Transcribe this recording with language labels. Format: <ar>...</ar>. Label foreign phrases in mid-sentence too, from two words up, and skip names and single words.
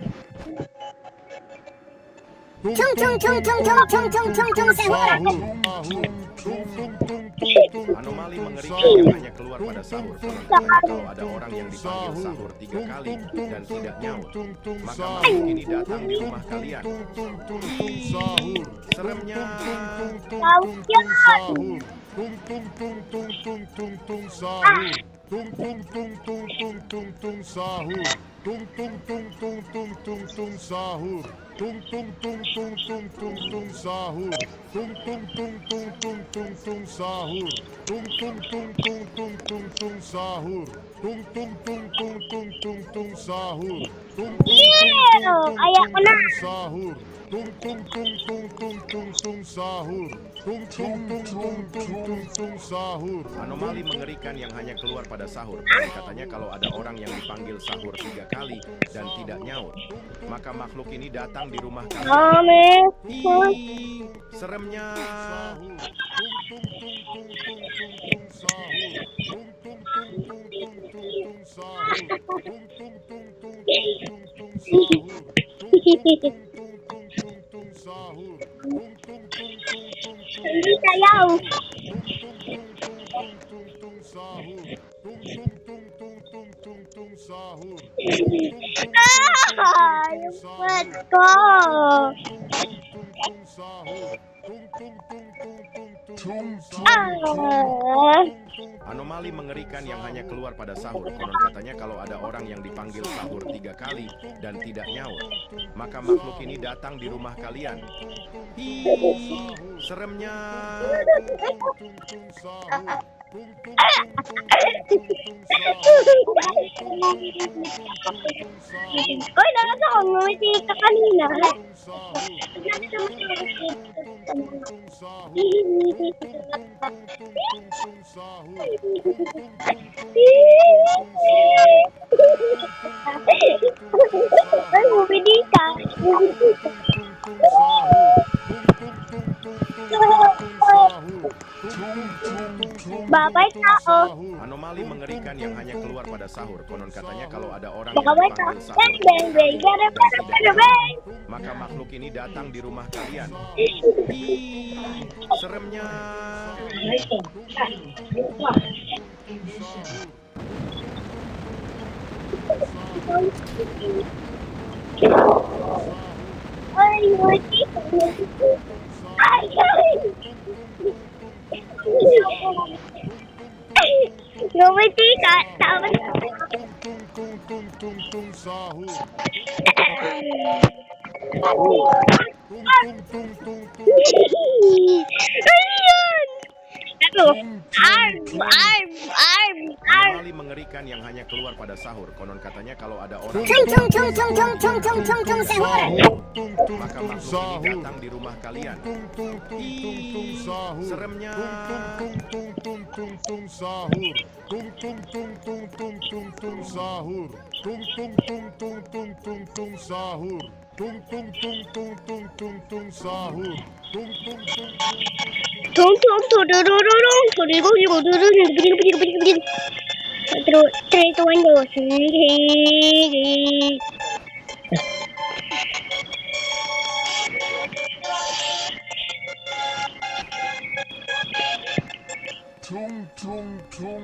<id>Tung tung tung tung tung tung tung tung tung sahur. Anomali mengerikan yang hanya keluar pada sahur. Konon katanya kalau ada orang yang dipanggil sahur 3 kali dan tidak nyaut, maka makhluk ini datang di rumah kalian. Seremnya. Tung tung tung tung tung tung tung sahur. Tung tung tung tung tung tung tung sahur. Tung tung tung tung tung tung tung sahur. Tung tung tung tung tung tung tung sahur. Tung tung tung tung tung tung tung sahur. Tung tung tung tung tung tung tung sahur. Tung tung tung tung tung tung tung sahur. Tung tung tung tung tung sahur. Tung tung tung tung tung tung tung sahur. Tung tung tung tung tung tung tung sahur. Anomali mengerikan yang hanya keluar pada sahur. Konon katanya kalau ada orang yang dipanggil sahur 3 kali dan tidak nyaut, maka makhluk ini datang di rumah kalian. Amin. Hi, seremnya. Tung tung tung tung tung tung tung sahur. Tung tung tung tung tung tung tung sahur. Tung tung tung tung tung tung tung sahur. Tung tung tung tung tung tung sahur. Tung tung tung tung tung tung</id> <tl>Hindi sayaw. Ah, yung buhat ko. Ah.</tl> <id>Anomali mengerikan yang hanya keluar pada sahur. Konon katanya kalau ada orang yang dipanggil sahur 3 kali dan tidak nyaut, maka makhluk ini datang di rumah kalian. Hi, seremnya.</id> <tl>Uy, nakita ko, ngumiti ka kanina. Ay, bumili ka. Babay tao.</tl> <id>Anomali mengerikan yang hanya keluar pada sahur. Konon katanya kalau ada orang yang</id> <tl>Babay tao.</tl> <id>dipanggil sahur Bang, bang, bang, bang, bang, bang, bang. maka makhluk ini datang di rumah kalian. Hi, seremnya. Ignition.</id> <tl>Ay, ngumiti. Ay, ay. Ngumiti ka. Tapos,</tl> <id>tung tung tung sahur. Tung tung tung tung tung.</id> <tl>Ayun! Aduh.</tl> <id>Tung tung tung. Anomali mengerikan yang hanya keluar pada sahur. Konon katanya kalau ada orang Tung tung tung tung tung tung tung tung tung sahur. Tung tung maka tung makhluk ini sahur. datang di rumah kalian. Tung tung tung tung tung sahur. Seremnya. Tung tung tung tung tung tung sahur. Tung tung tung tung tung tung tung sahur. Tung tung tung tung tung tung tung sahur. Tung tung tung tung tung tung tung sahur. Tung tung tung Tung tung tudurururung tudurururung begini. Terus 3, 2, 1, go. tung tung tung.</id>